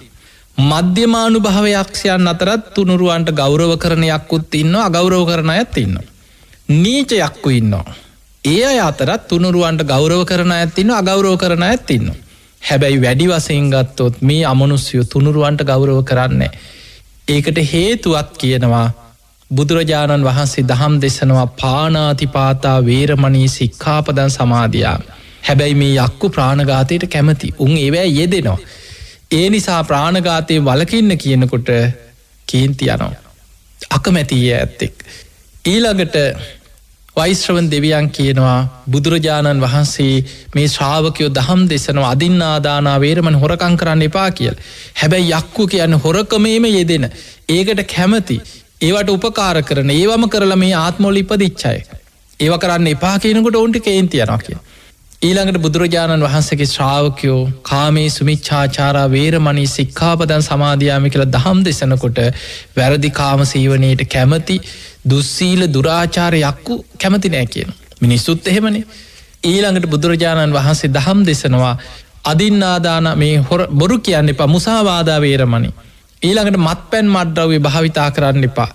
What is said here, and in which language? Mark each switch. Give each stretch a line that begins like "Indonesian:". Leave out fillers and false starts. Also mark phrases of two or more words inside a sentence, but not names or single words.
Sinhala: මධ්‍යමානුභාව යක්ෂයන් අතරත් තුනුරුවන්ට ගෞරව කරන යක්කුත් ඉන්නවා අගෞරව කරන අයත් ඉන්නවා. නීච යක්කු ඉන්නවා. ඒ අය අතරත් තුනුරුවන්ට ගෞරව කරන අයත් ඉන්නවා අගෞරව කරන අයත් ඉන්නවා. හැබැයි වැඩි වශයෙන් ගත්තොත් මේ අමනුෂ්‍යයෝ තුනුරුවන්ට ගෞරව කරන්නේ. ඒකට හේතුවත් කියනවා බුදුරජාණන් වහන්සේ දහම් දෙසනවා
Pali: පානාතිපාතා වේරමණී සික්ඛාපදං සමාදියාමි.
Sinhala: හැබැයි මේ යක්කු ප්‍රාණඝාතයට කැමති. උන් ඒවැ යෙදෙනවා. ඒ නිසා ප්‍රාණඝාතයේ වළකින්න කියනකොට කේන්ති යනවා. අකමැති ඇත්තෙක්. ඊළඟට වෛශ්‍රවණ දෙවියන් කියනවා බුදුරජාණන් වහන්සේ මේ ශ්‍රාවකයෝ දහම් දෙසනවා
Pali: අදින්නාදානා වේරමණී
Sinhala: හොරකම් කරන්න එපා කියලා. හැබැයි යක්කු කියන්නේ හොරකමේම යෙදෙන. ඒකට කැමති. ඒවට උපකාර කරන. ඒවම කරලා මේ ආත්මවල ඉපදිච්ච අය. ඒව කරන්න එපා කියනකොට ඔවුන්ට කේන්ති යනවා කියලා. ඊළඟට බුදුරජාණන් වහන්සේගේ ශ්‍රාවකයෝ
Pali: කාමේ සුමිච්ඡාචාරා වේරමණී සික්ඛාපදං සමාදියාමි
Sinhala: කියලා දහම් දෙසනකොට වැරදි කාම සීවනයේට කැමති දුස්සීල දුරාචාර යක්කු කැමති නෑ කියන. මිනිස්සුත් එහෙමනේ. ඊළඟට බුදුරජාණන් වහන්සේ දහම් දෙසනවා අදින්නාදාන මේ බොරු කියන්න එපා
Pali: මුසාවාදා වේරමණී.
Sinhala: ඊළඟට මත්පැන් මත්ද්‍රව්‍ය භාවිතා කරන්න එපා.